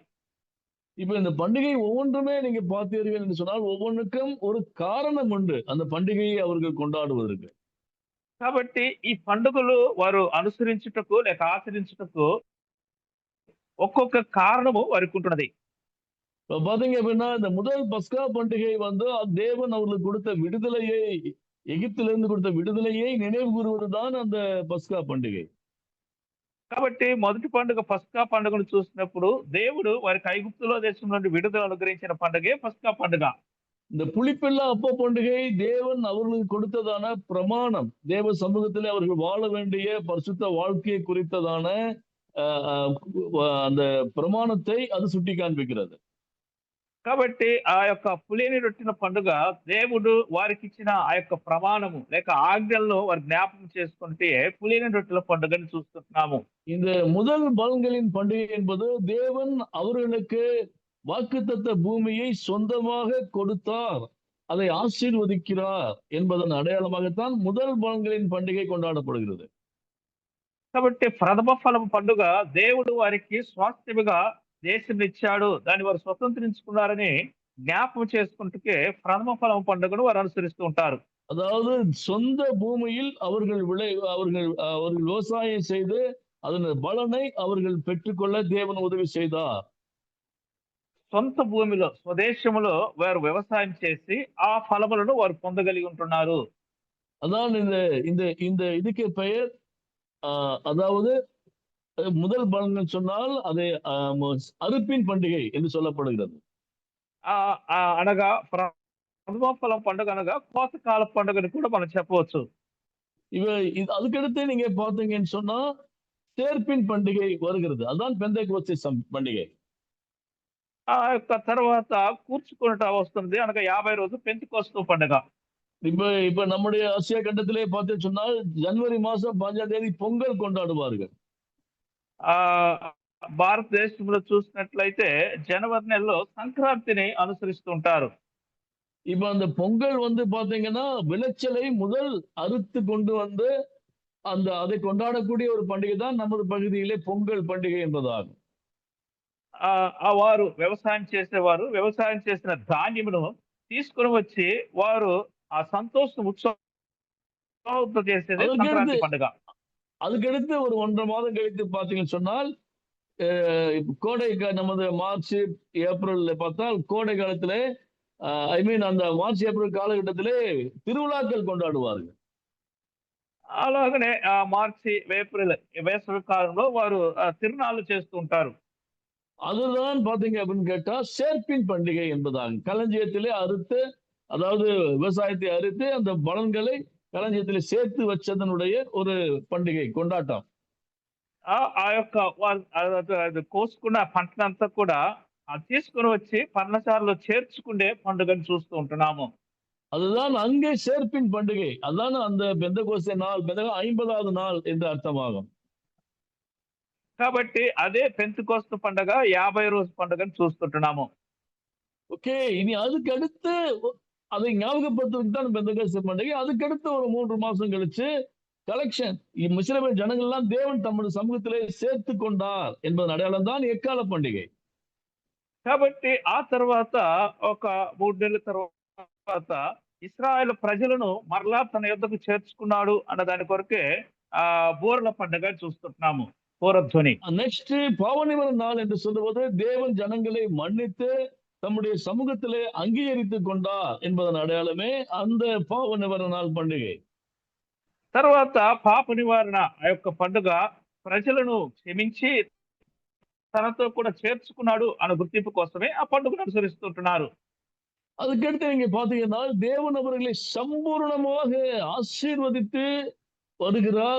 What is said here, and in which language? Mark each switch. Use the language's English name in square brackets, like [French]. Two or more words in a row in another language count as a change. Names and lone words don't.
[Tamil] இப்ப இந்த பண்டிகை ஒவ்வொன்றுமே நீங்க பார்த்தீர்கள் என்று சொன்னால் ஒவ்வொன்றுக்கும் ஒரு காரணம் உண்டு அந்த பண்டிகையை அவர்கள் கொண்டாடுவதற்கு. [Telugu] కాబట్టి ఈ పండుగలు వారు అనుసరించుటకు లేక ఆచరించుటకు ఒక్కొక్క కారణము వారికి ఉంటున్నది. [Tamil] இப்ப பாத்தீங்க அப்படின்னா இந்த முதல் பஸ்கா பண்டிகை வந்து தேவன் அவர்களுக்கு கொடுத்த விடுதலையை, எகிப்திலிருந்து கொடுத்த விடுதலையை நினைவு கூறுவதுதான் அந்த பஸ்கா பண்டிகை. [Telugu] కాబట్టి మొదటి పండుగ పస్కా పండుగను చూసినప్పుడు దేవుడు వారికి ఐగుప్తులో దేశం నుండి విడుదల అనుగ్రహించిన పండుగే పస్కా పండుగ. [Tamil] இந்த புளிப்பில்லா அப்ப பண்டிகை தேவன் அவர்களுக்கு கொடுத்ததான பிரமாணம், தேவ சமூகத்திலே அவர்கள் வாழ வேண்டிய பரிசுத்த வாழ்க்கையை குறித்ததான அந்த பிரமாணத்தை அது சுட்டி காண்பிக்கிறது. [Telugu] కాబట్టి ఆ యొక్క పులిని రొట్టిన పండుగ దేవుడు వారికి ఇచ్చిన ఆ యొక్క ప్రమాణము లేక ఆజ్ఞలను వారు జ్ఞాపకం చేసుకుంటే పులిని రొట్టెల పండుగని చూస్తున్నాము. [Tamil] இந்த முதல் பலன்களின் பண்டிகை என்பது தேவன் அவர்களுக்கு வாக்குத்தத்த பூமியை சொந்தமாக கொடுத்தார், அதை ஆசீர்வதிக்கிறார் என்பதன் அடையாளமாகத்தான் முதல் பலன்களின் பண்டிகை கொண்டாடப்படுகிறது. [Telugu] కాబట్టి ప్రథమ ఫలం పండుగ దేవుడు వారికి స్వాస్థ్యముగా దేశం ఇచ్చాడు, దాన్ని వారు స్వతంత్రించుకున్నారని జ్ఞాపకం చేసుకుంటే ప్రథమ ఫలం పండుగను వారు అనుసరిస్తూ ఉంటారు. [Tamil] அதாவது சொந்த பூமியில் அவர்கள் விவசாயம் செய்து அதன் பலனை அவர்கள் பெற்றுக்கொள்ள தேவன் உதவி செய்தார். [Telugu] సొంత భూమిలో స్వదేశములో వారు వ్యవసాయం చేసి ఆ ఫలములను వారు పొందగలిగి ఉంటున్నారు. [Tamil] அதான் இந்த இதுக்கு பெயர் அதாவது முதல் பலன் சொன்னால் அதை அறுப்பின் பண்டிகை என்று சொல்லப்படுகிறது. [Telugu] అనగా ప్రథమ ఫలం పండుగ అనగా కోతకాల పండుగని కూడా మనం చెప్పవచ్చు. [Tamil] அதுக்கடுத்து நீங்க பாத்தீங்கன்னு சொன்னா சேர்ப்பின் பண்டிகை வருகிறது, அதுதான் பெந்தெகோஸ்தே பண்டிகை. [Telugu] ఆ యొక్క తర్వాత కూర్చుకున్నట వస్తుంది అనగా 50 రోజు పెంతెకోస్తు పండుగ. [Tamil] இப்ப நம்முடைய ஆசியா கண்டத்திலே பார்த்து சொன்னால் ஜனவரி மாசம் 5ஆம் தேதி பொங்கல் கொண்டாடுவார்கள். [Telugu] భారతదేశంలో చూసినట్లయితే జనవరి నెలలో సంక్రాంతిని అనుసరిస్తూ ఉంటారు. [Tamil] இப்ப அந்த பொங்கல் வந்து பாத்தீங்கன்னா விளைச்சலை முதல் அறுத்து கொண்டு வந்து அதை கொண்டாடக்கூடிய ஒரு பண்டிகை தான் நமது பகுதியிலே பொங்கல் பண்டிகை என்பதாகும். [Telugu] వారు వ్యవసాయం చేసేవారు వ్యవసాయం చేసిన ధాన్యమును తీసుకుని వచ్చి వారు ఆ సంతోషం ఉత్సవంతో చేసేది సంక్రాంతి పండుగ. [Tamil] அதுக்கடுத்து ஒரு 1.5 மாதம் கழித்து பாத்தீங்கன்னு சொன்னால் கோடை, நமது மார்ச் ஏப்ரல் பார்த்தால் கோடை காலத்துல அந்த மார்ச் ஏப்ரல் காலகட்டத்திலே திருவிழாக்கள் கொண்டாடுவார்கள். [Telugu] అలాగనే మార్చి ఏప్రిల్ వేసవి కాలంలో వారు తిరునాళ్ళు చేస్తూ ఉంటారు. [Tamil] அதுதான் பாத்தீங்க அப்படின்னு கேட்டா சேர்ப்பின் பண்டிகை என்பதாகும். களஞ்சியத்திலே அறுத்து, அதாவது விவசாயத்தை அறுத்து அந்த பலன்களை களஞ்சியத்திலே சேர்த்து வச்சதனுடைய ஒரு பண்டிகை கொண்டாட்டம். [Telugu] ఆ యొక్క అది కోసుకున్న పంటనంతా కూడా తీసుకుని వచ్చి పర్ణశాలలో చేర్చుకునే పండుగను చూస్తూ ఉంటున్నాము. [Tamil] அதுதான் அங்கே சேர்ப்பின் பண்டிகை. அதான் அந்த பெந்தெகோஸ்தே நாள் 50வது நாள் என்று அர்த்தமாகும். [Telugu] కాబట్టి అదే పెంతెకోస్తు పండుగ 50 రోజు పండుగను చూస్తుంటున్నాము. [Tamil] ஓகே, இனி அதுக்கு அடுத்து அதை ஞாபகப்படுத்துவதற்கு தான் பெந்தெகோஸ்தே பண்டிகை. அதுக்கு அடுத்து ஒரு 3 மாசம் கழிச்சு கலெக்ஷன், இஸ்ரவேல் ஜனங்கள் எல்லாம் தேவன் தம்முடைய சமூகத்திலே சேர்த்து கொண்டார் என்பதன் அடையாளம் தான் எக்கால பண்டிகை. [Telugu] కాబట్టి ఆ తర్వాత ఒక 3 నెలల తర్వాత ఇశ్రాయేలు ప్రజలను మరలా తన యొద్దకు చేర్చుకున్నాడు అన్న దాని కొరకే బూరల పండుగ చూస్తున్నాము. [Tamil] பூரத்வனி. நெக்ஸ்ட் பாவநிவர நாள் என்று சொல்லுவது தேவன் ஜனங்களை மன்னித்து தம்முடைய சமூகத்திலே அங்கீகரித்துக் கொண்டார் என்பதன் அடையாளமே அந்த பாவநிவர நாள் பண்டிகை. [Telugu] తర్వాత పాప నివారణ ఆ యొక్క పండుగ ప్రజలను క్షమించి తనతో కూడా చేర్చుకున్నాడు అన్న గుర్తింపు కోసమే ఆ పండుగను అనుసరిస్తుంటున్నారు. [Tamil] அதுக்கடுத்து நீங்க பாத்தீங்கன்னா தேவன் அவர்களை சம்பூர்ணமாக ஆசீர்வதித்து வருகிறார்.